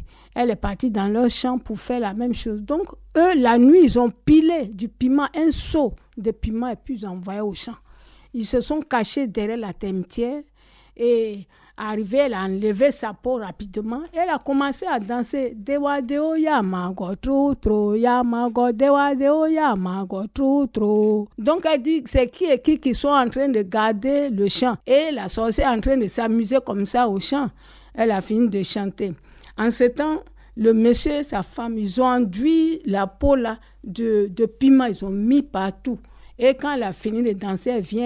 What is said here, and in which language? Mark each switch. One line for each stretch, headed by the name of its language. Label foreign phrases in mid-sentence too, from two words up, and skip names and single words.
French: Elle est partie dans leur champ pour faire la même chose. Donc, eux, la nuit, ils ont pilé du piment, un seau de piment, et puis ils ont envoyé au champ. Ils se sont cachés derrière la termitière. Et arrivée, elle a enlevé sa peau rapidement. Elle a commencé à danser. Dewa deo ya mago tro tro ya mago dewa deo ya mago tro tro. Donc elle dit c'est qui et qui sont en train de garder le champ. Et la sorcière est en train de s'amuser comme ça au champ. Elle a fini de chanter. En ce temps, le monsieur et sa femme, ils ont enduit la peau là de piment. Ils ont mis partout. Et quand elle a fini de danser, elle vient.